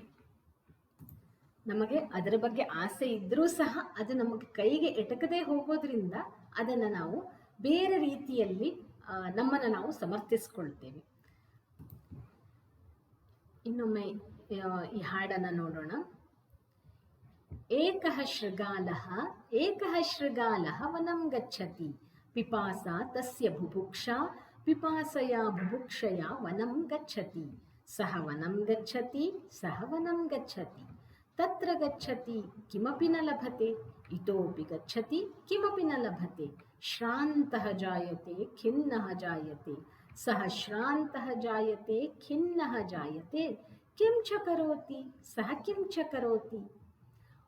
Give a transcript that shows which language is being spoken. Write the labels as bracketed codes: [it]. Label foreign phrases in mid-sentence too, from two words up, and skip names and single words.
[kn] ನಮಗೆ ಅದರ ಬಗ್ಗೆ ಆಸೆ ಇದ್ದರೂ ಸಹ ಅದು ನಮಗೆ ಕೈಗೆ ಎಟಕದೇ ಹೋಗೋದ್ರಿಂದ ಅದನ್ನು ನಾವು ಬೇರೆ ರೀತಿಯಲ್ಲಿ ನಮ್ಮನ್ನು ನಾವು ಸಮರ್ಥಿಸ್ಕೊಳ್ತೇವೆ. ಇನ್ನೊಮ್ಮೆ ಈ ಹಾಡನ್ನು ನೋಡೋಣ. [sa] ಏಕಃ ಶೃಗಾಲಃ ವನಂ ಗಚ್ಚತಿ, ಪಿಪಾಸಾ ತಸ್ಯ ಬುಭುಕ್ಷಾ, ಪಿಪಾಸಯಾ ಬುಭುಕ್ಷಯಾ ವನಂ ಗಚ್ಚತಿ, ಸಹ ವನಂ ಗಚ್ಚತಿ, ಸಹ ವನಂ ಗಚ್ಚತಿ, ತತ್ರ ಗಚ್ಚತಿ ಕಿಮಪಿ ನ ಲಭತೆ, ಇತೋಪಿ ಗಚ್ಚತಿ ಕಿಮಪಿ ನ ಲಭತೆ, ಶ್ರಾಂತಃ ಜಾಯತೆ ಖಿನ್ನಃ ಜಾಯತೆ, ಸಹ ಶ್ರಾಂತಃ ಜಾಯತೆ ಖಿನ್ನಃ ಜಾಯತೆ, ಕಿಂ ಚ ಕರೋತಿ ಸಹ ಕಿಂ ಚ ಕರೋತಿ.